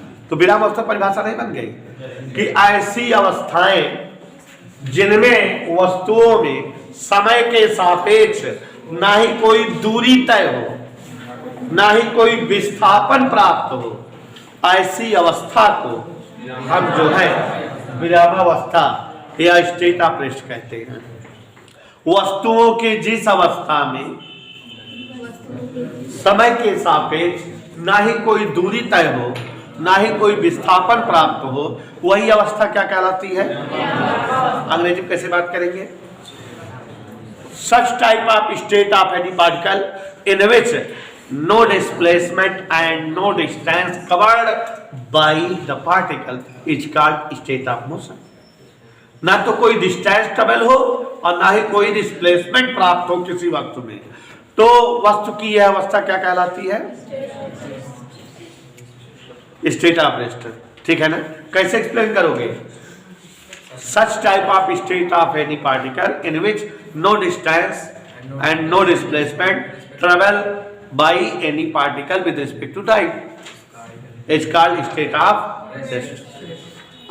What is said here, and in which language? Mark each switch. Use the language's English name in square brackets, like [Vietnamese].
[Hindi] तो विराम अवस्था परिभाषा नहीं बन गई कि ऐसी अवस्थाएं जिनमें वस्तुओं में समय के सापेक्ष ना ही कोई दूरी तय हो, ना ही कोई विस्थापन प्राप्त हो, ऐसी अवस्था को हम जो है विरामावस्था या स्टेट ऑफ रेस्ट कहते हैं। वस्तुओं के जिस अवस्था में समय के सापेक्ष ना ही कोई दूरी तय हो, ना ही कोई विस्थापन प्राप्त हो, वही अवस्था क्या कहलाती है। अंग्रेजी में कैसे बात करेंगे, [English] such type of state of any particle in which no displacement and no distance covered by the particle is called state of motion। [Hindi] ना तो कोई डिस्टेंस ट्रेवल हो और ना ही कोई डिस्प्लेसमेंट प्राप्त हो किसी वस्तु में, तो वस्तु की यह अवस्था क्या कहलाती है? [English] State of rest. [Hindi] ठीक है ना? कैसे एक्सप्लेन करोगे? [English] Such type of state of any particle in which no distance and no displacement travel by any particle with respect to time is called state of rest.